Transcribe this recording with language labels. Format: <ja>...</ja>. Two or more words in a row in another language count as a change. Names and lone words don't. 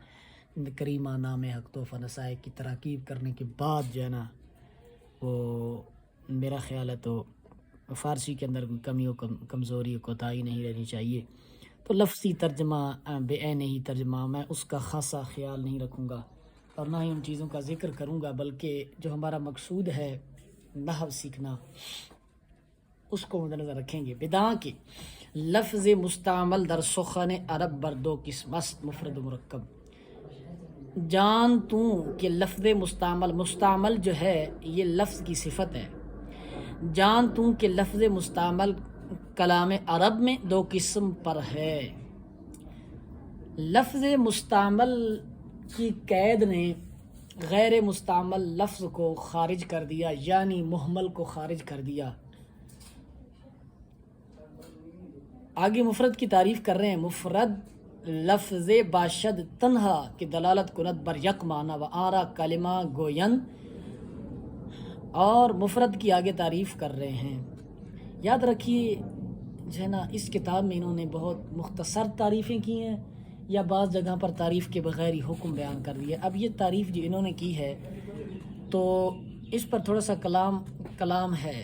<ur>کریمہ، نام حق، تحفہ، نسائے کی تراکیب کرنے کے بعد جو ہے نا، وہ میرا خیال ہے تو فارسی کے اندر کوئی کمی و کمزوری و کوتاہی نہیں رہنی چاہیے۔ تو لفظی ترجمہ، بے عین ہی ترجمہ، میں اس کا خاصا خیال نہیں رکھوں گا، اور نہ ہی ان چیزوں کا ذکر کروں گا، بلکہ جو ہمارا مقصود ہے نحو سیکھنا، اس کو مد نظر رکھیں گے۔</ur> <fa>بداں کے لفظ مستعمل در سخن عرب بر دو قسم است، مفرد و مرکب۔</fa> <ur>جان تو کہ لفظ مستعمل جو ہے یہ لفظ کی صفت ہے۔ جان تو کہ لفظ مستعمل کلام عرب میں دو قسم پر ہے۔ لفظ مستعمل کی قید نے غیر مستعمل لفظ کو خارج کر دیا، یعنی مہمل کو خارج کر دیا۔ آگے مفرد کی تعریف کر رہے ہیں۔</ur> <fa>مفرد لفظ باشد تنہا کی دلالت کند بر یک معنی و آرا کلمہ گویند،</fa> <ur>اور مفرد کی آگے تعریف کر رہے ہیں۔ یاد رکھیے جو ہے نا اس کتاب میں انہوں نے بہت مختصر تعریفیں کی ہیں یا بعض جگہ پر تعریف کے بغیر ہی حکم بیان کر دیا. اب یہ تعریف جو انہوں نے کی ہے تو اس پر تھوڑا سا کلام ہے.</ur>